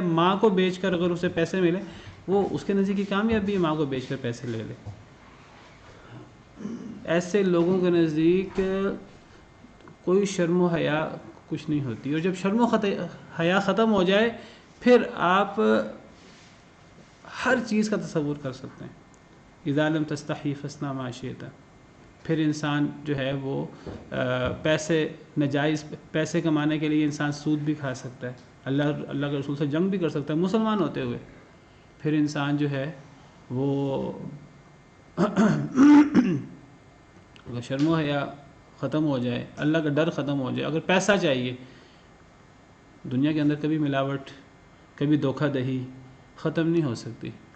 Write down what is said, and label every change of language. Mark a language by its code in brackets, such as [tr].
[ur] ماں کو بیچ کر اگر اسے پیسے ملے، وہ اس کے نزدیک کی کامیابی ہے، ماں کو بیچ کر پیسے لے لے. ایسے لوگوں کے نزدیک کوئی شرم و حیا کچھ نہیں ہوتی. اور جب شرم و حیا ختم ہو جائے، پھر آپ ہر چیز کا تصور کر سکتے ہیں. [ar] اذا لم تستحی فاصنع ما شئت. [ur] پھر انسان جو ہے وہ پیسے، ناجائز پیسے کمانے کے لیے انسان سود بھی کھا سکتا ہے، اللہ کے رسول سے جنگ بھی کر سکتا ہے مسلمان ہوتے ہوئے. پھر انسان جو ہے وہ اگر شرم و حیا ختم ہو جائے، اللہ کا ڈر ختم ہو جائے، اگر پیسہ چاہیے دنیا کے اندر، کبھی ملاوٹ، کبھی دھوکہ دہی ختم نہیں ہو سکتی.